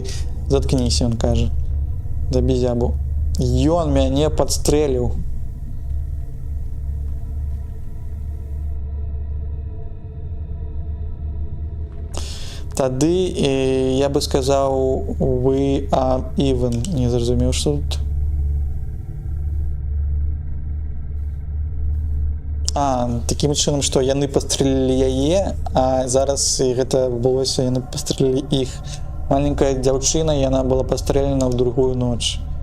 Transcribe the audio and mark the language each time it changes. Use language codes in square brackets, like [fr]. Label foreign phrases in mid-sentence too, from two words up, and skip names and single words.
[be] Заткніся, ён кажа. Забі зябу. Ён мяне падстрэліў. Тады я бы сказаў [en] we are even. [be] Не зразумеў, што тут. Такім чынам, што яны пастрэлілі яе, а зараз гэта адбылося, яны пастрэлілі іх. Маленькая дзяўчына, яна была пастрэлена ў другую ноч.